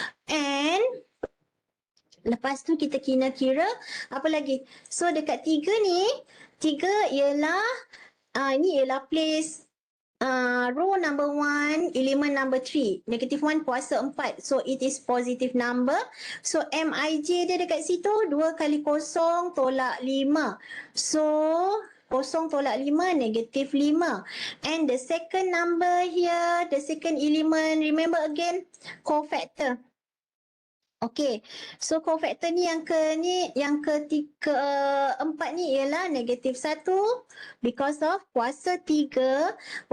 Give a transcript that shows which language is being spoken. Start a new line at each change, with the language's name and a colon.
Malay: And lepas tu kita kira apa lagi? So dekat 3 ni, 3 ialah ini ialah
English: place row number 1, element number 3.
Malay: -1 kuasa 4.
English: So it is positive number.
Malay: So MIJ dia dekat situ 2 kali kosong tolak 5. So kosong tolak 5, -5.
English: And the second number here, the second element, remember again, cofactor.
Malay: Okay, so cofactor ni yang keempat ni ialah -1 because of kuasa 3.